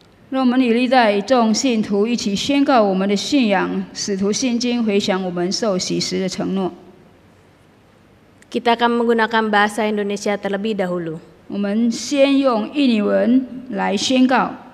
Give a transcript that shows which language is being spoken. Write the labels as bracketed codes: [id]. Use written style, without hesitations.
[zh] 让我们与历代众信徒一起宣告我们的信仰，使徒信经回想我们受洗时的承诺。 [id] Kita akan menggunakan bahasa Indonesia terlebih dahulu. [zh] 我们先用印尼文来宣告。